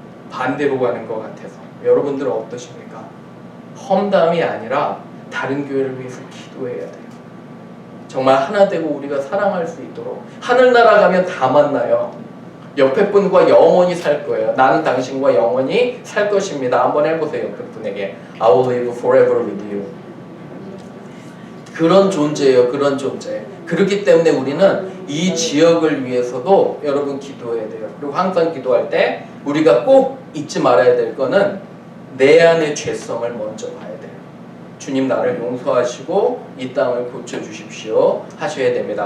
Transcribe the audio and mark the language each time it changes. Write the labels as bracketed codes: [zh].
[ko] 반대로 가는 것 같아서. 여러분들은 어떠십니까? 험담이 아니라 다른 교회를 위해서 기도해야 돼요. 정말 하나 되고 우리가 사랑할 수 있도록. 하늘나라 가면 다 만나요. 옆에 분과 영원히 살 거예요. 나는 당신과 영원히 살 것입니다. 한번 해보세요. 옆에 분에게 [en] I will live forever with you. [ko] 그런 존재예요. 그런 존재. 그렇기 때문에 우리는 이 지역을 위해서도 여러분 기도해야 돼요. 그리고 항상 기도할 때 우리가 꼭 잊지 말아야 될 거는 내 안의 죄성을 먼저 봐야 돼요. 주님 나를 용서하시고 이 땅을 고쳐주십시오 하셔야 됩니다.